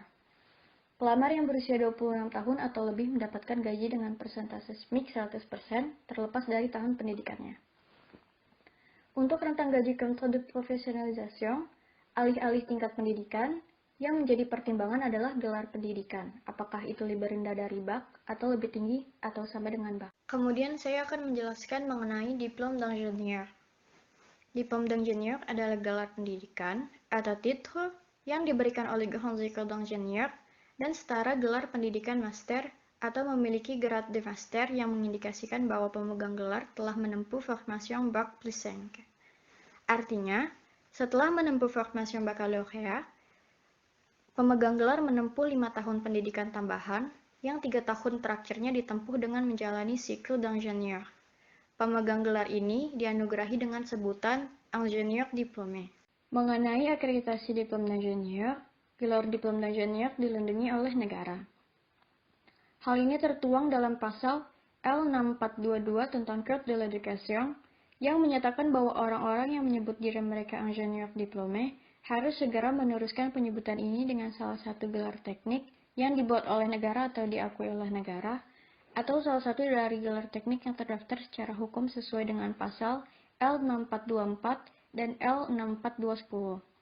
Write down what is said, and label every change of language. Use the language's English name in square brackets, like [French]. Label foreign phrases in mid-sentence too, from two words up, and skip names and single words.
[Indonesian] Pelamar yang berusia 26 tahun atau lebih mendapatkan gaji dengan persentase SMIC 100% terlepas dari tahun pendidikannya. Untuk rentang gaji kontrak [French] de professionnalisation, [Indonesian] alih-alih tingkat pendidikan, yang menjadi pertimbangan adalah gelar pendidikan, apakah itu lebih rendah dari BAC atau lebih tinggi atau sama dengan BAC. Kemudian saya akan menjelaskan mengenai [French] diplôme d'ingénieur. Diplôme d'ingénieur [Indonesian] adalah gelar pendidikan atau titre yang diberikan oleh [French] Grandes Écoles d'Ingénieurs [Indonesian] dan setara gelar pendidikan master atau memiliki [French] grade de master [Indonesian] yang mengindikasikan bahwa pemegang gelar telah menempuh formation Bac plus 5. Artinya, setelah menempuh [French] formation baccalauréat, [Indonesian] pemegang gelar menempuh 5 tahun pendidikan tambahan yang 3 tahun terakhirnya ditempuh dengan menjalani [French] cycle d'ingénieur. [Indonesian] Pemegang gelar ini dianugerahi dengan sebutan [French] ingénieur diplômé. [Indonesian] Mengenai akreditasi [French] diplôme d'ingénieur, [Indonesian] gelar [French] diplôme d'ingénieur [Indonesian] dilindungi oleh negara. Hal ini tertuang dalam pasal L6422 tentang Code de l'Éducation yang menyatakan bahwa orang-orang yang menyebut diri mereka [French] ingénieur diplômé [Indonesian] harus segera meneruskan penyebutan ini dengan salah satu gelar teknik yang dibuat oleh negara atau diakui oleh negara, atau salah satu dari gelar teknik yang terdaftar secara hukum sesuai dengan pasal L6424 dan L6420.